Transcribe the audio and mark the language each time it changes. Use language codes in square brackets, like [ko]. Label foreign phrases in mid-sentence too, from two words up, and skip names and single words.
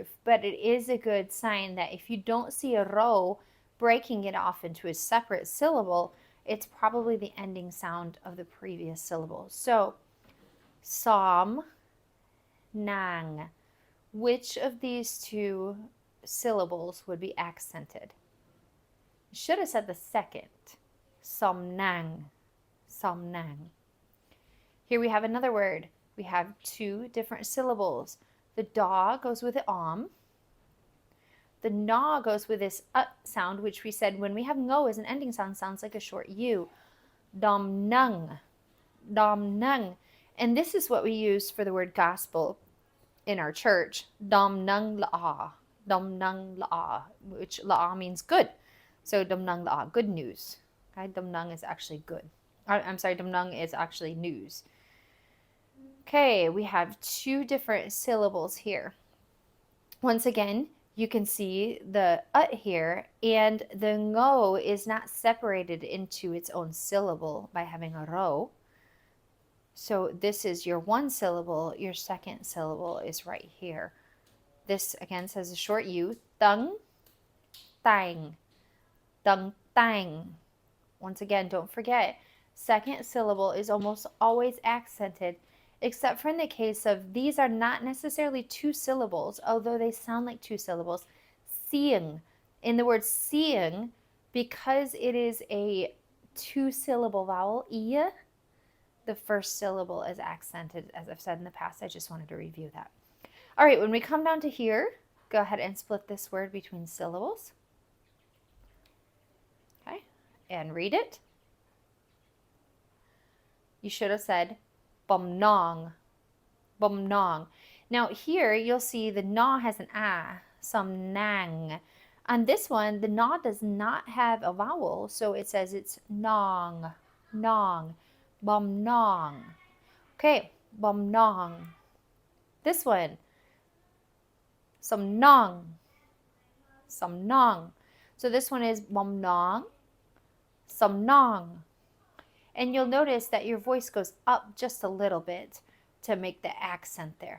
[en] But it is a good sign that if you don't see a row breaking it off into a separate syllable, it's probably the ending sound of the previous syllable. So, som, nang. Which of these two syllables would be accented? You should have said the second. Som nang, som nang. Here we have another word. We have two different syllables. The da goes with the The na goes with this sound, which we said when we have ngo as an ending sound, sounds like a short u. Dom nung, dom nung. And this is what we use for the word gospel in our church. Dom nung la'a, dom nung la'a, which la'a means good. So dom nung la'a, good news. Okay, dom nung is actually good. I'm sorry, dom nung is actually news. Okay, we have two different syllables here. Once again, you can see the here, and the ngo is not separated into its own syllable by having a ro. So this is your one syllable, your second syllable is right here. This again says a short u, tung, tang, tung, tang. Once again, don't forget, second syllable is almost always accented, except for in the case of these are not necessarily two syllables, although they sound like two syllables. Seeing, in the word seeing, because it is a two-syllable vowel, I, the first syllable is accented, as I've said in the past. I just wanted to review that. All right, when we come down to here, go ahead and split this word between syllables. Okay, and read it. You should have said bum nong, bum nong. Now here you'll see the na has an some nang. On this one, the na does not have a vowel, so it says it's nong, nong, bum nong. Okay, bum nong. This one, some nong, some nong. So this one is bum nong, some nong. And you'll notice that your voice goes up just a little bit to make the accent there.